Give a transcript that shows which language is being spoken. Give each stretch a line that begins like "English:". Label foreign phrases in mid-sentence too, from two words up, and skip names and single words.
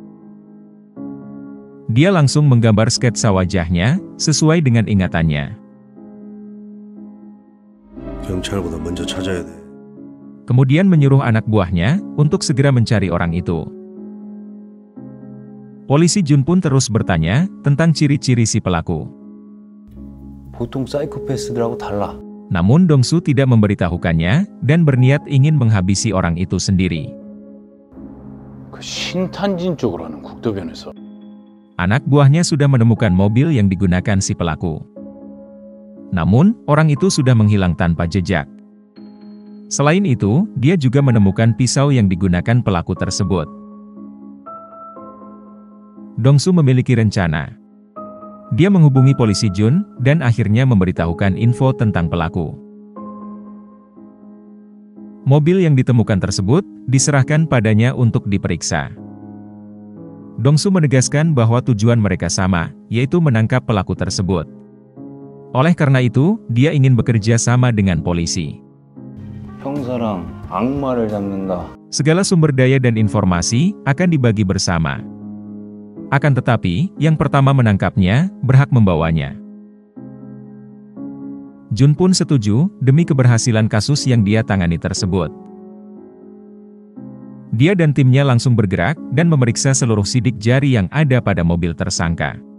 Indonesian: Dia langsung menggambar sketsa wajahnya, sesuai dengan ingatannya. Kemudian menyuruh anak buahnya, untuk segera mencari orang itu. Polisi Jun pun terus bertanya, tentang ciri-ciri si pelaku.
Korean: 보통 사이코패스들하고 달라.
Indonesian: Namun Dong-soo tidak memberitahukannya, dan berniat ingin menghabisi orang itu sendiri.
Korean: 신탄진 쪽으로 하는 국도변에서.
Indonesian: Anak buahnya sudah menemukan mobil yang digunakan si pelaku. Namun, orang itu sudah menghilang tanpa jejak. Selain itu, dia juga menemukan pisau yang digunakan pelaku tersebut. Dong-soo memiliki rencana. Dia menghubungi polisi Jun, dan akhirnya memberitahukan info tentang pelaku. Mobil yang ditemukan tersebut, diserahkan padanya untuk diperiksa. Dong-soo menegaskan bahwa tujuan mereka sama, yaitu menangkap pelaku tersebut. Oleh karena itu, dia ingin bekerja sama dengan polisi.
Korean: 형사랑 악마를 잡는다.
Indonesian: Segala sumber daya dan informasi, akan dibagi bersama. Akan tetapi, yang pertama menangkapnya, berhak membawanya. Jun pun setuju demi keberhasilan kasus yang dia tangani tersebut. Dia dan timnya langsung bergerak dan memeriksa seluruh sidik jari yang ada pada mobil tersangka.